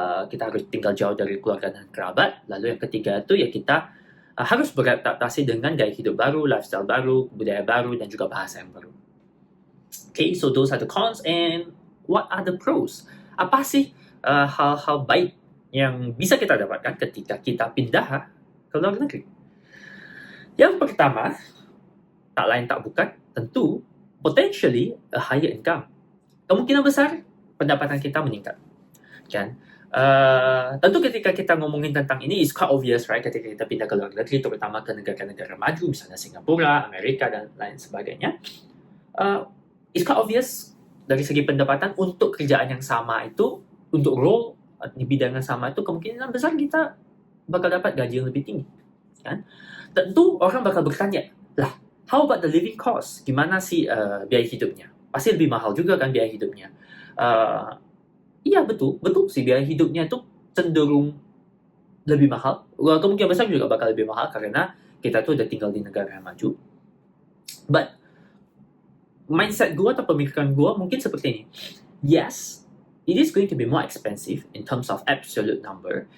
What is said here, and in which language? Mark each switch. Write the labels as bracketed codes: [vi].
[id] Kita harus tinggal jauh dari keluarga dan kerabat. Lalu yang ketiga itu ya kita harus beradaptasi dengan gaya hidup baru, lifestyle baru, budaya baru, dan juga bahasa yang baru. [en] Okay, so those are the cons, and what are the pros? [id] Apa sih hal-hal baik yang bisa kita dapatkan ketika kita pindah ke luar negeri? Yang pertama, tak lain tak bukan, tentu [en] potentially a higher income. [id] Kemungkinan besar pendapatan kita meningkat. Kan? Tentu ketika kita ngomongin tentang ini, [en] it's quite obvious, right? [id] Ketika kita pindah ke luar negeri, terutama ke negara-negara maju, misalnya Singapura, Amerika, dan lain sebagainya, [en] it's quite obvious [id] dari segi pendapatan untuk kerjaan yang sama itu, untuk role di bidang yang sama itu, kemungkinan besar kita bakal dapat gaji yang lebih tinggi. Kan? Tentu orang bakal bertanya, lah, [en] how about the living cost? [id] Gimana sih biaya hidupnya? Pasti lebih mahal juga kan biaya hidupnya. Iya betul sih, biaya hidupnya itu cenderung lebih mahal. Kemungkinan besar juga bakal lebih mahal karena kita tuh udah tinggal di negara yang maju. But mindset gue atau pemikiran gue mungkin seperti ini. [en] Yes, it is going to be more expensive in terms of absolute number.